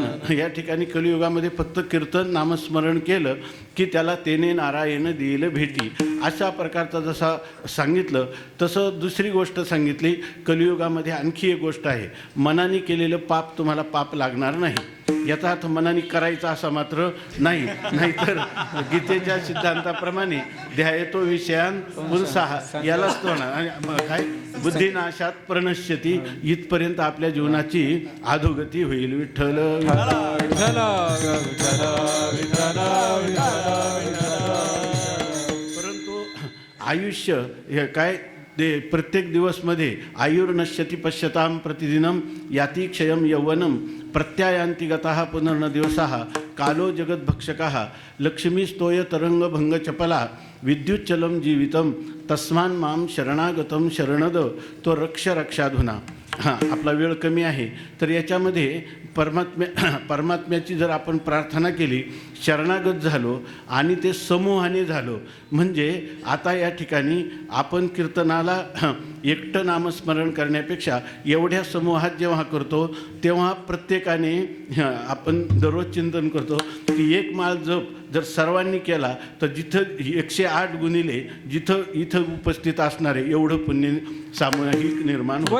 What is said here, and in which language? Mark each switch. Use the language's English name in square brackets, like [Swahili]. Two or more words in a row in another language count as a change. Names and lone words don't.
[Marathi] या ठिकाणी कलियुगामध्ये फक्त कीर्तन नामस्मरण केलं की त्याला तेने नारायण देईल भेटी अशा प्रकारचा जसा सांगितलं तसं दुसरी गोष्ट सांगितली. कलियुगामध्ये आणखी एक गोष्ट आहे, मनाने केलेलं पाप तुम्हाला पाप लागणार नाही. याचा अर्थ मनाने करायचा असा मात्र नाही, नाहीतर गीतेच्या सिद्धांताप्रमाणे [Sanskrit] ध्यायतो विषयान पुंसाह [Marathi] यालाच तो आणि काय [Sanskrit] बुद्धिनाशात प्रणश्यती [Marathi] इथपर्यंत आपल्या जीवनाची अधोगती होईल. विठ्ठल परंतु आयुष्य हे काय ते प्रत्येक दिवसमध्ये [Sanskrit] आयुर्नश्यती पश्यताम प्रतिदिनम याती क्षयम यौवनम प्रत्यायांती गतः पुनर्न दिवसाः कालो जगद्भक्षकः लक्ष्मीस्तोय तरंगभंग चपला विद्युच्चलम जीवितम तस्मान माम शरणागतम शरणद तो रक्ष रक्षाधुना. [Marathi] आपला वेळ कमी आहे तर याच्यामध्ये परमात्म्याची जर आपण प्रार्थना केली, शरणागत झालो आणि ते समूहाने झालो म्हणजे आता या ठिकाणी आपण कीर्तनाला एकटं नामस्मरण करण्यापेक्षा एवढ्या समूहात जेव्हा करतो तेव्हा प्रत्येकाने आपण दररोज चिंतन करतो की एक माळ जप जर सर्वांनी केला तर जिथं 108 गुणिले जिथं इथं उपस्थित असणारे एवढं पुण्य सामूहिक निर्माण होतं.